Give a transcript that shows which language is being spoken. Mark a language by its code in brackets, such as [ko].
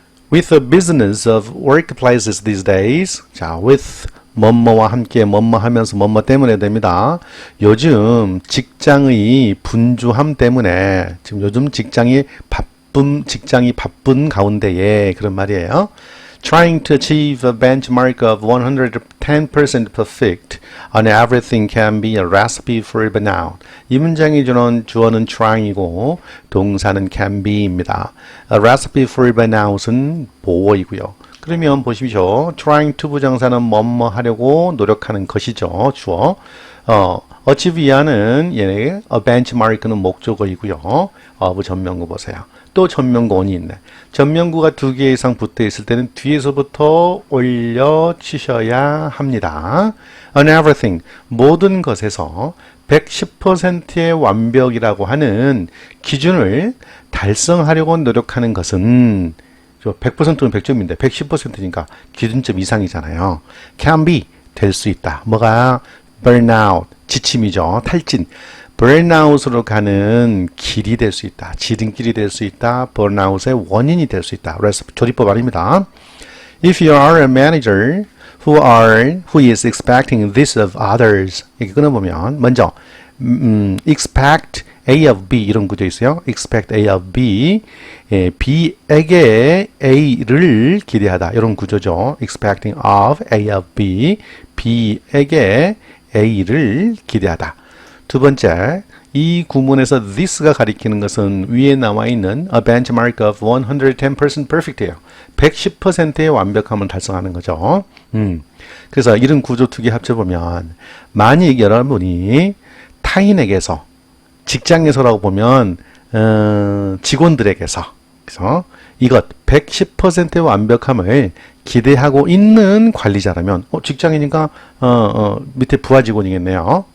[en] With the business of workplaces these days, [ko] 자, with 뭐뭐와 함께 뭐뭐 하면서 뭐뭐 때문에 됩니다. 요즘 직장의 분주함 때문에 지금 요즘 직장이 바쁜 가운데에 그런 말이에요. [en] Trying to achieve a benchmark of 110% perfect on everything can be a recipe for burnout. [ko] 이 문장의 주어는 trying이고 동사는 can be입니다. [en] A recipe for burnout [ko] 은 보어이고요. 그러면 보십시오. trying to 부정사는 뭐뭐 하려고 노력하는 것이죠. 주어. achieve 이하는 a benchmark는 목적어이고요. of 전명구 보세요. 또 전명구 on이 있네. 전명구가 2개 이상 붙어 있을 때는 뒤에서부터 올려주셔야 합니다. On everything, 모든 것에서 110%의 완벽이라고 하는 기준을 달성하려고 노력하는 것은 100%는 100점인데 110%니까 기준점 이상이잖아요. can be, 될 수 있다. 뭐가? burnout, 지침이죠. 탈진. burnout으로 가는 길이 될 수 있다. 지름길이 될 수 있다. burnout의 원인이 될 수 있다. 그래서 조리법 아닙니다. [en] If you are a manager who is expecting this of others, [ko] 이렇게 끊어보면 먼저 [en] expect A of B [ko] 이런 구조 있어요. [en] expect A of B, [ko] B에게 A를 기대하다 이런 구조죠. [en] expecting of A of B, [ko] B에게 A를 기대하다. 두 번째, 이 구문에서 this가 가리키는 것은 위에 나와 있는 [en] a benchmark of 110% perfect [ko] 예요. 110%의 완벽함을 달성하는 거죠. 그래서 이런 구조 두 개 합쳐보면 만약 여러분이 타인에게서 직장에서라고 보면 직원들에게서 그래서 이것 110%의 완벽함을 기대하고 있는 관리자라면 직장이니까 밑에 부하 직원이겠네요.